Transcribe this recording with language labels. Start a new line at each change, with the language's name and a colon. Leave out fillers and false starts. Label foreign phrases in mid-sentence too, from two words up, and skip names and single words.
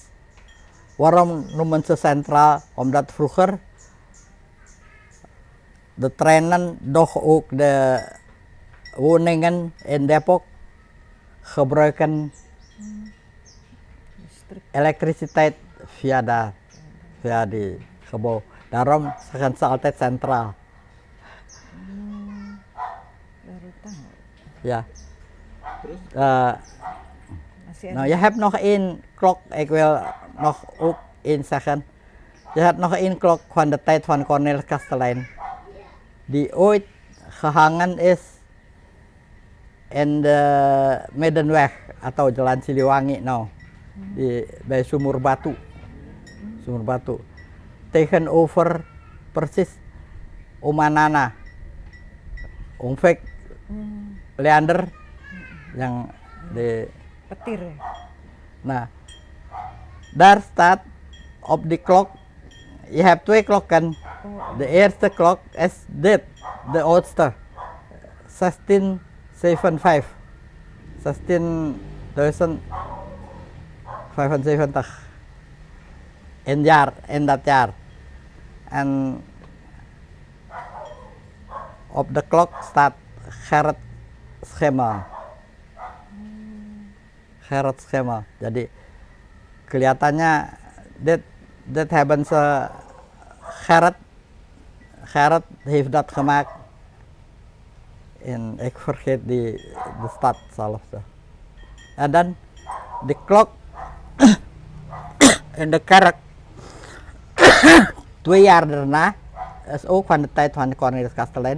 Dutch: Waarom noemen ze centraal? Omdat vroeger de treinen, doch ook de woningen in Depok gebruiken elektriciteit via die gebouw. Daarom zeggen ze altijd centraal.
Indonesian: Baru tahu.
Dutch: Ja.
Indonesian: Masih
Dutch: Nou,
Indonesian: ada.
Dutch: je hebt nog één klok. Ik wil nog ook één zeggen. Je hebt nog één klok van de tijd van Cornelis Kastelein. Die ooit gehangen is in de Middenweg atau Jalan Siliwangi nou. Bij Sumur Batu. Sumur Batu. Tegenover persis Omanana.
Indonesian: Ongvek Leander yang di. Petir ya. Nah,
Dutch: daar staat op die klok. Je hebt twee klokken. De eerste klok is dit, de oudste. 1675. 1675. In dat jaar. En op de klok staat Gerrit Schema. Gerrit Schema.
Indonesian: Jadi kelihatannya
Dutch: dit hebben ze Gerrit heeft dat gemaakt in, ik vergeet de stad zelf. En dan de klok in de kerk 2 jaar daarna is ook van de tijd van Cornelis Kastelein.